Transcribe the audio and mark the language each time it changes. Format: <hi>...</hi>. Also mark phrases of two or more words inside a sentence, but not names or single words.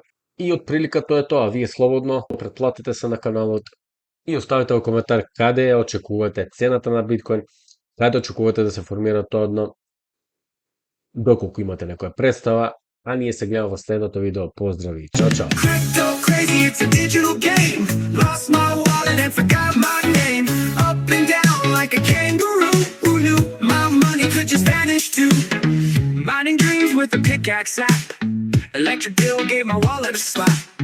<mk>И од прилика тоа е тоа. Вие слободно претплатете се на каналот и оставите во коментар каде ја очекувате цената на биткоин, каде очекувате да се формира тоа дно, доколку имате некоја представа. А ние се гледаме во следното видео. Поздрави, чао, чао!</mk> <en>Crypto crazy, it's a digital game. Lost my wallet and forgot my name. Up and down like a kangaroo. Who knew my money could just vanish too? Mining dreams with a pickaxe app. Electric bill gave my wallet a slap.</en>